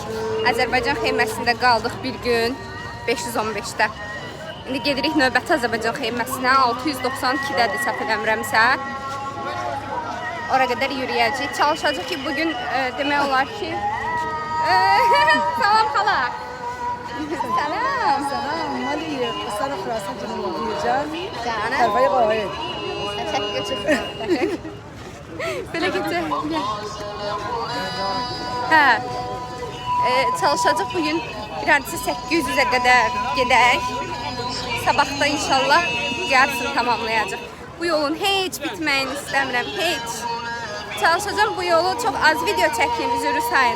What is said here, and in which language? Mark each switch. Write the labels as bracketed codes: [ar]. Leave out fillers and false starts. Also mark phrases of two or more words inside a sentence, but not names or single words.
[az] Azərbaycan xeyməsində qaldıq bir gün 515-də. İndi gedirik növbəti Azərbaycan xeyməsinə 692-dədir səhv eləmirəmsə. Ora qədər yürüyəcəyik. Çalışacaq ki, bugün demək olar ki... Salam xala. Salam. Salam. [tr] Maliye. Sana Fransa canım okuyacağım. Canım. Terfayı koyayım. Teşekkür ederim. [az] Belə getək. Hə. Çalışacaq bugün bir hadisi 800'e qədər gedək. Sabahda inşallah yarısını tamamlayacaq. Bu yolun heç bitməyini istəmirəm, heç. Çalışacağım bu yolu çox az video çəkeyim, üzürü sayın.